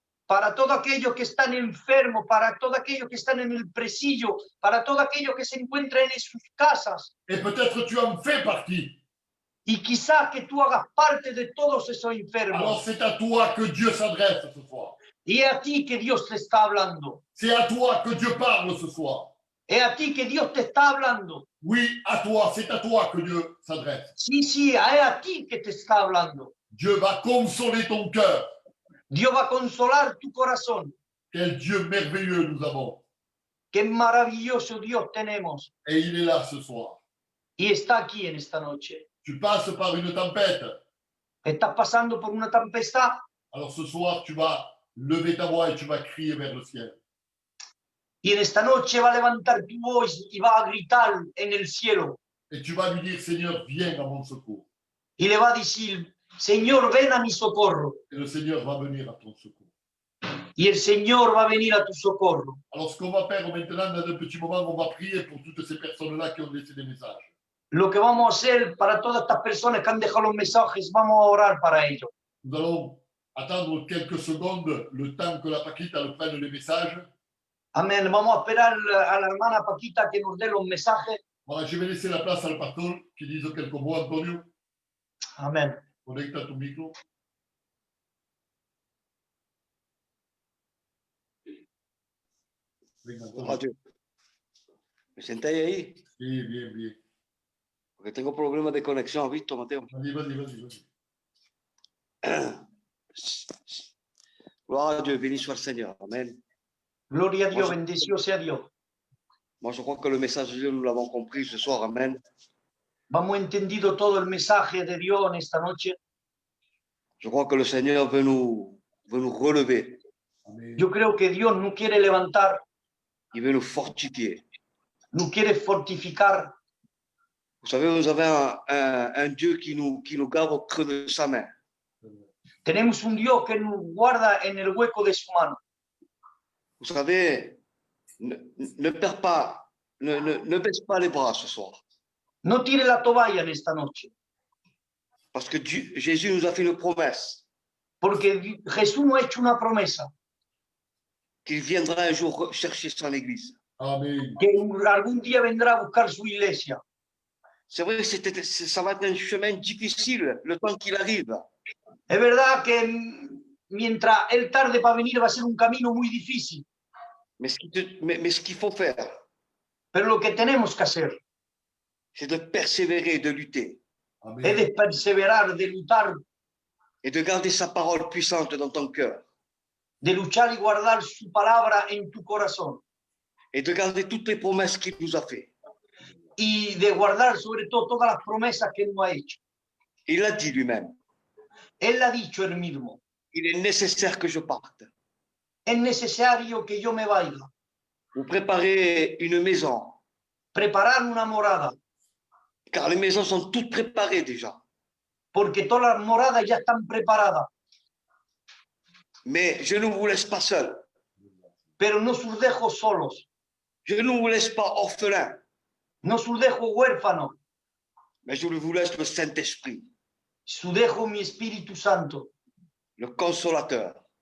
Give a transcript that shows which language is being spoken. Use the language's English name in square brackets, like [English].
[Spanish] Para todos aquellos que están enfermos, para todos aquellos que están en el presidio, para todos aquellos que se encuentran en sus casas. [French] Et peut-être tu en fais partie. [Spanish] Y quizás que tú hagas parte de todos esos [French] Alors [Spanish] enfermos. [French] c'est à toi que Dieu s'adresse ce soir. [Spanish] Y es a ti que Dios te está hablando. [French] C'est à toi que Dieu parle ce soir. [Spanish] Es a ti que Dios te está hablando. [French] Oui, à toi, c'est à toi que Dieu s'adresse. [Spanish] Sí, sí, es a ti que te está hablando. [French] Dieu va consoler ton cœur. [Spanish] Dios va a consolar tu corazón. [French] Quel Dieu merveilleux nous avons. [Spanish] Qué maravilloso Dios tenemos. [French] Et il est là ce soir. [Spanish] Y está aquí en esta noche. [French] Tu passes par une tempête. [Spanish] Estás pasando por una tempestad. [French] Alors ce soir, tu vas lever ta voix et tu vas crier vers le ciel. [Spanish] Y en esta noche va a levantar tu voz y va a gritar en el cielo. [French] Et tu vas lui dire, Seigneur, viens à mon secours. [Spanish] Y le va a decir, Señor, ven a mi socorro. [French] Et le Seigneur va venir à ton secours. [Spanish] Y el Señor va a venir a tu socorro. [French] Alors ce qu'on va faire maintenant, dans un petit moment, on va prier pour toutes ces personnes-là qui ont laissé des messages. [Spanish] Lo que vamos a hacer para todas estas personas que han dejado los mensajes, vamos a orar para ellos. [French] Nous allons attendre quelques secondes, le temps que la Paquita le prenne les messages. [Spanish] Amén. Vamos a esperar a la hermana Paquita que nos dé los mensajes. [French] Voilà, je vais laisser la place [Spanish] al pastor [French] qui dise quelques mots. [Spanish] Antonio, Amén. conecta tu micro. Venga, Antonio. Radio. ¿Me sentáis ahí? Sí, bien, bien. Porque tengo problemas de conexión, ¿has visto, Mateo? [French] Vas-y. Gloire à Dieu, béni soit le Seigneur. [Spanish] Amen. Gloria a Dios, [French] Moi, [Spanish] bendecido sea Dios. [French] Moi, je crois que le message de Dieu, nous l'avons compris ce soir. [Spanish] Amen. Vamos entendido todo el mensaje de Dios en esta noche. [French] Je crois que le Seigneur veut nous relever. [Spanish] Amen. Yo creo que Dios nos quiere levantar, [French] Il veut nous fortifier. [Spanish] nos quiere fortificar. [French] Vous savez, nous avons un Dieu qui nous garde au creux de sa main. [Spanish] Tenemos un Dios que nos guarda en el hueco de su mano. [French] Vous savez, ne perds pas, ne baisse pas les bras ce soir. [Spanish] No tire la toalla en esta noche, [French] Parce que Jésus nous a fait une promesse [Spanish] porque Jesús nos ha hecho una promesa, [French] qu'il viendra un jour chercher son église. [Spanish] Amen. que algún día vendrá a buscar su iglesia. [French] C'est vrai que ça va être un chemin difficile le temps qu'il arrive. [Spanish] Es verdad que mientras Él tarde para venir va a ser un camino muy difícil, [French] Mais ce qu'il faut faire, [Spanish] pero lo que tenemos que hacer [French] c'est de persévérer, de lutter [Spanish] es Amen. de perseverar, de luchar, [French] et de garder sa parole puissante dans ton cœur [Spanish] de luchar y guardar su palabra en tu corazón [French] et de garder toutes les promesses qu'il nous a faites. [Spanish] y de guardar sobre todo todas las promesas que nos ha hecho. [French] Il a dit lui-même, [Spanish] Él ha dicho él mismo, [French] il est nécessaire que je parte. [Spanish] es necesario que yo me vaya, [French] Vous préparez une maison, [Spanish] preparar una morada, [French] car les maisons sont toutes préparées déjà. [Spanish] porque todas las moradas ya están preparadas, [French] Mais je ne vous laisse pas seul. [Spanish] pero no os dejo solos, [French] Je ne vous laisse pas orphelins, [Spanish] no os dejo huérfanos, [French] mais je vous laisse le Saint-Esprit, [Spanish] os dejo mi Espíritu Santo, [French] le consolateur.